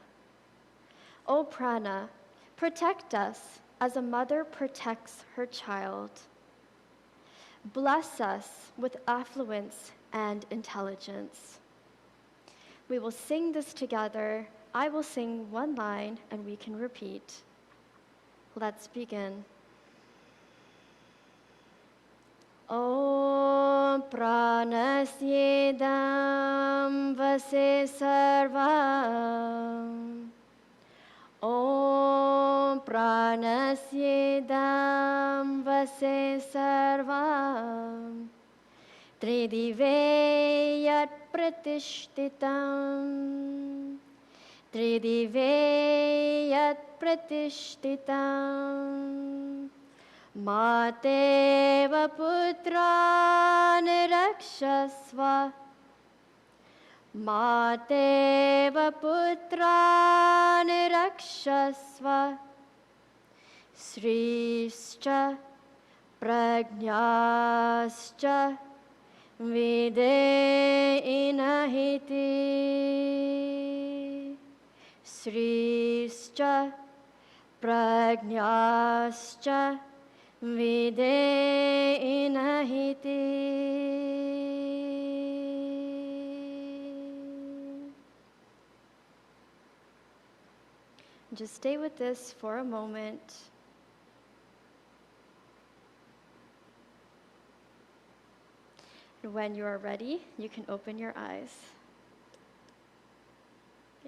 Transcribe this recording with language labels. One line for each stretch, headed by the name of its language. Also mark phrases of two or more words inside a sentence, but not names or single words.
English: O prana, protect us as a mother protects her child. Bless us with affluence and intelligence. We will sing this together. I will sing one line and we can repeat. Let's begin.
Sanskrit: ॐ प्राणस्येदं वशे सर्वम्. ॐ प्राणस्येदं वशे सर्वम्. त्रिदिवे यत् प्रतिष्ठितम्. त्रिदिवे यत् प्रतिष्ठितम्. मातेव पुत्रान् रक्षस्व. मातेव पुत्रान् रक्षस्व. श्रीश्च प्रज्ञाश्च विधेहि न इति. श्रीश्च प्रज्ञाश्च विधेहि न इति.
English: Just stay with this for a moment. And when you are ready, you can open your eyes. Okay.